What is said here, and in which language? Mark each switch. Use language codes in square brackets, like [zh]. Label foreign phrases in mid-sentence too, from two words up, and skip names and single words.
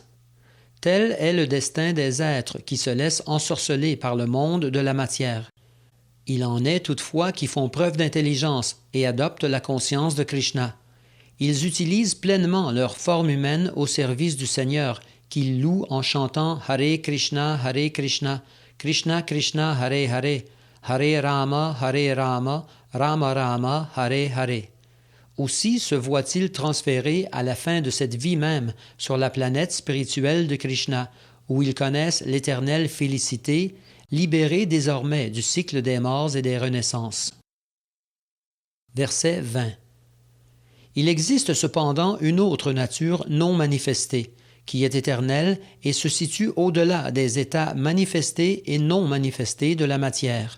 [fr] Tel est le destin des êtres qui se laissent ensorceler par le monde de la matière. Il en est toutefois qui font preuve d'intelligence et adoptent la conscience de Krishna. Ils utilisent pleinement leur forme humaine au service du Seigneur, qu'ils louent en chantant Hare Krishna, Krishna Krishna, Hare Hare, Hare Rama, Rama Rama, Hare Hare. Aussi se voit-il transféré à la fin de cette vie même sur la planète spirituelle de Krishna, où ils connaissent l'éternelle félicité, libérés désormais du cycle des morts et des renaissances. Verset 20. Il existe cependant une autre nature non manifestée, qui est éternelle et se situe au-delà des états manifestés et non manifestés de la matière.